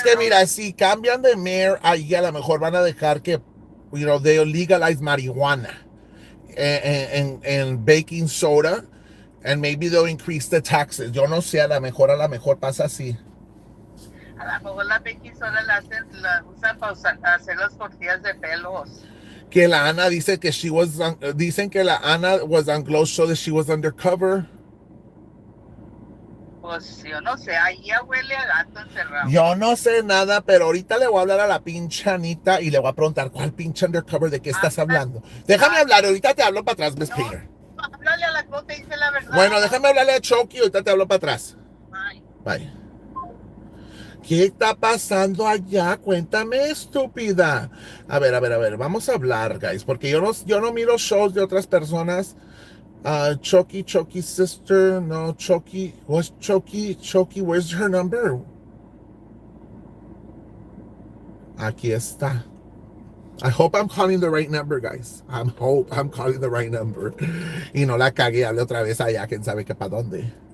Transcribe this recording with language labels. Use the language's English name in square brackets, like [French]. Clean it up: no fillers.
[Spanish] es que mira, si cambian de mayor, ahí a lo mejor van a dejar que, [English] they legalize marihuana en baking soda, and maybe they'll increase the taxes. [Spanish] Yo no sé, a lo mejor pasa así. A lo mejor la baking soda la usan para hacer las tortillas de pelos. Que la Ana dice que dicen que la Ana [English] was on Glow Show that she was undercover. [Spanish] Pues yo no sé, ahí ya huele a gato encerrado. Yo no sé nada, pero ahorita le voy a hablar a la pinche Anita y le voy a preguntar cuál pinche undercover de qué estás hablando. Déjame hablar, ahorita te hablo para atrás, Miss Peter. Háblale a la cosa y dice la verdad. Bueno, déjame hablarle a Chucky y ahorita te hablo para atrás. Bye. ¿Qué está pasando allá? Cuéntame, estúpida. A ver, vamos a hablar, [English] guys, [Spanish] porque yo no miro shows de otras personas [English] Choki's sister. No, what's Choki, where's her number? [Spanish] Aquí está. [English] I hope I'm calling the right number, guys. Hope I'm calling the right number. [Spanish] Y no la cagué, hable otra vez allá, quién sabe qué para dónde.